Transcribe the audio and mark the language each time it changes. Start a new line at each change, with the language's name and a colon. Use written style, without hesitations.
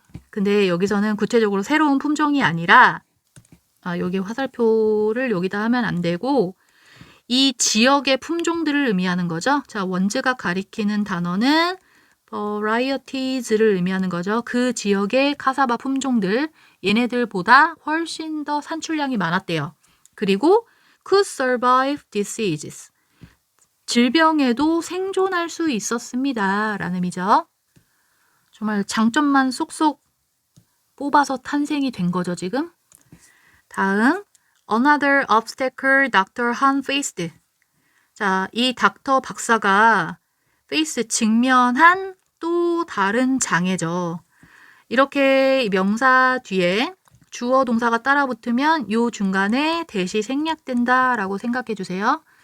Korean: 근데 여기서는 구체적으로 새로운 품종이 아니라 여기 화살표를 여기다 하면 안 되고 이 지역의 품종들을 의미하는 거죠. 자, 원즈가 가리키는 단어는 varieties를 의미하는 거죠. 그 지역의 카사바 품종들, 얘네들보다 훨씬 더 산출량이 많았대요. 그리고
English: could survive diseases.
Korean: 질병에도 생존할 수 있었습니다. 라는 의미죠. 정말 장점만 쏙쏙 뽑아서 탄생이 된 거죠, 지금. 다음,
English: another obstacle Dr. Han faced.
Korean: 자, 이 닥터 박사가 face, 직면한 또 다른 장애죠. 이렇게 명사 뒤에 주어 동사가 따라 붙으면 요 중간에 대시 생략된다라고 생각해 주세요.